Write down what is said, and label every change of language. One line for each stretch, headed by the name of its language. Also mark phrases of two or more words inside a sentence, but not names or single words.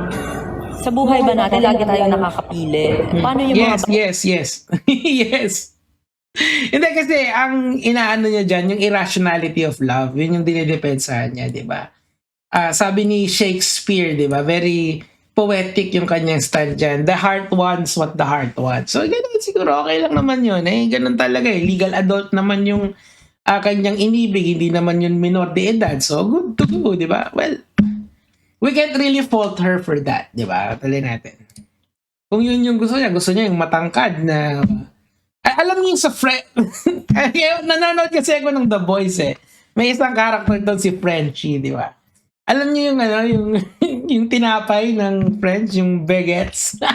Filipino: Sa buhay ba natin, lagi tayo nakakapili? Paano yung mga
English: Yes. Yes.
Filipino: Hindi kasi ang inaano niya dyan, yung
English: irrationality of love,
Filipino: yun yung dinidepensahan niya, di ba? Sabi ni Shakespeare, di ba?
English: Very poetic
Filipino: yung kanyang stand dyan.
English: The heart wants what the heart wants. So,
Filipino: ganun siguro, okay lang naman yun. Ganun talaga eh.
English: Legal adult
Filipino: naman yung kanyang inibig, hindi naman yun minor de edad.
English: So, good to go,
Filipino: di ba?
English: Well, we can't really fault her for that,
Filipino: di ba? Tuloy natin. Kung yun yung gusto niya yung matangkad na... alam niyo sa nanonood kasi ako ng The Boys eh. May isang character doon si Frenchie, di ba? Alam niyo yung yung tinapay ng French, yung baguettes.